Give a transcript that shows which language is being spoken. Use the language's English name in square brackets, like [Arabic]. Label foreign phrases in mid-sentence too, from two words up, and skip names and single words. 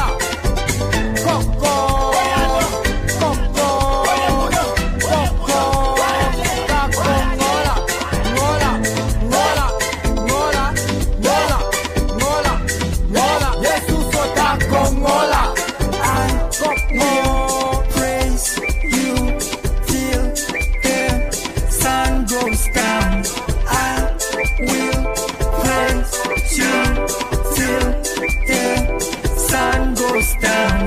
[Lingala] Koko, koko, koko, ta kongola. Ngola, ngola, ngola, ngola, ngola, ngola, Jesus Kongola, [English] I will praise you till the sun goes down. I will praise you till the sun goes down.